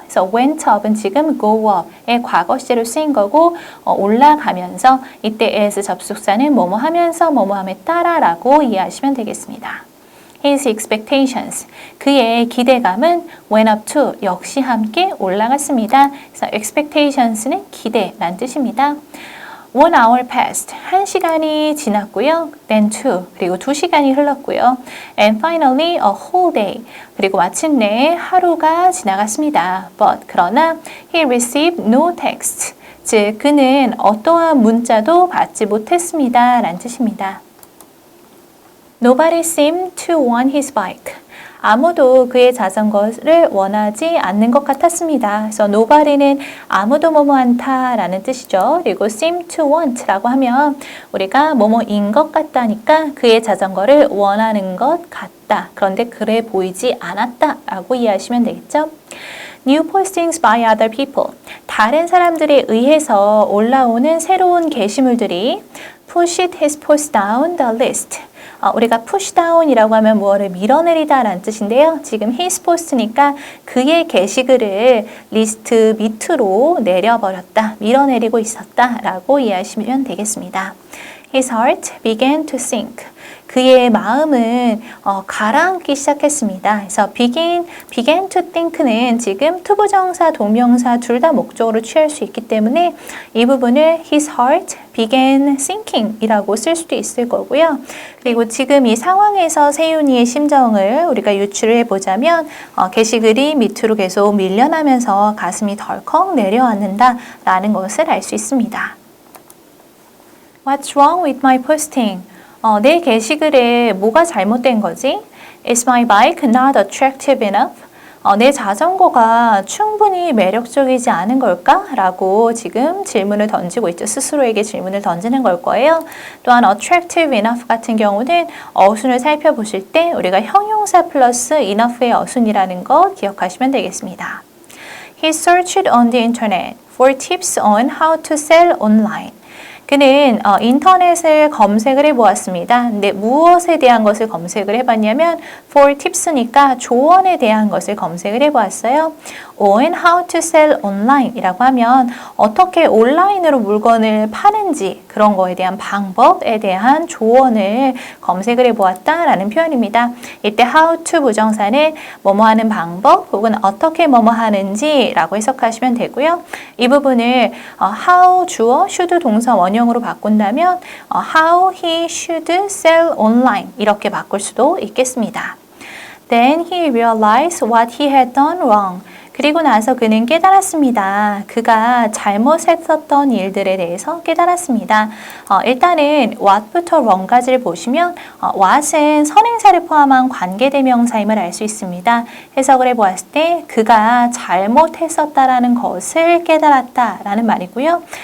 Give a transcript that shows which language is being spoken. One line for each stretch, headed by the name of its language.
Korean: 그래서 went up은 지금 go up의 과거 시제로 쓰인 거고 올라가면서 이때 as 접속사는 뭐뭐 하면서 뭐뭐 함에 따라 라고 이해하시면 되겠습니다.
English: His expectations,
Korean: 그의 기대감은
English: went up to,
Korean: 역시 함께 올라갔습니다. 그래서 expectations는 기대란 뜻입니다.
English: 1 hour passed,
Korean: 1시간이 지났고요.
English: Then 2,
Korean: 그리고 2시간이 흘렀고요.
English: And finally a whole day,
Korean: 그리고 마침내 하루가 지나갔습니다.
English: But,
Korean: 그러나
English: he received no text,
Korean: 즉 그는 어떠한 문자도 받지 못했습니다. 라는 뜻입니다.
English: Nobody seemed to want his bike.
Korean: 아무도 그의 자전거를 원하지 않는 것 같았습니다. 그래서 nobody는 아무도 뭐뭐 않다라는 뜻이죠. 그리고 seem to want라고 하면 우리가 뭐뭐인 것 같다니까 그의 자전거를 원하는 것 같다. 그런데 그래 보이지 않았다라고 이해하시면 되겠죠.
English: New postings by other people.
Korean: 다른 사람들에 의해서 올라오는 새로운 게시물들이
English: pushed his post down the list.
Korean: 우리가 push down이라고 하면 무엇을 밀어내리다 라는 뜻인데요. 지금
English: his post
Korean: 니까 그의 게시글을 리스트 밑으로 내려버렸다, 밀어내리고 있었다 라고 이해하시면 되겠습니다.
English: His heart began to sink.
Korean: 그의 마음은 가라앉기 시작했습니다. 그래서
English: began to think
Korean: 는 지금 투부정사, 동명사 둘 다 목적으로 취할 수 있기 때문에 이 부분을
English: his heart began sinking
Korean: 이라고 쓸 수도 있을 거고요. 그리고 지금 이 상황에서 세윤이의 심정을 우리가 유추를 해보자면 게시글이 밑으로 계속 밀려나면서 가슴이 덜컥 내려앉는다 라는 것을 알 수 있습니다.
English: What's wrong with my posting?
Korean: 내 게시글에 뭐가 잘못된 거지?
English: Is my bike not attractive enough?
Korean: 내 자전거가 충분히 매력적이지 않은 걸까? 라고 지금 질문을 던지고 있죠. 스스로에게 질문을 던지는 걸 거예요. 또한
English: attractive enough
Korean: 같은 경우는 어순을 살펴보실 때 우리가 형용사 플러스 enough의 어순이라는 거 기억하시면 되겠습니다.
English: He searched on the internet for tips on how to sell online.
Korean: 그는 인터넷을 검색을 해보았습니다. 근데 무엇에 대한 것을 검색을 해봤냐면
English: for tips
Korean: 니까 조언에 대한 것을 검색을 해보았어요.
English: on how to sell online
Korean: 이라고 하면 어떻게 온라인으로 물건을 파는지 그런 거에 대한 방법에 대한 조언을 검색을 해보았다라는 표현입니다. 이때 how to 부정사는 뭐뭐 하는 방법 혹은 어떻게 뭐뭐 하는지 라고 해석하시면 되고요. 이 부분을 how 주어 should 동사 원형으로 바꾼다면
English: how he should sell online
Korean: 이렇게 바꿀 수도 있겠습니다.
English: Then he realized what he had done wrong.
Korean: 그리고 나서 그는 깨달았습니다. 그가 잘못했었던 일들에 대해서 깨달았습니다. 일단은 what부터 wrong까지를 보시면 what은 선행사를 포함한 관계대명사임을 알 수 있습니다. 해석을 해보았을 때 그가 잘못했었다라는 것을 깨달았다라는 말이고요.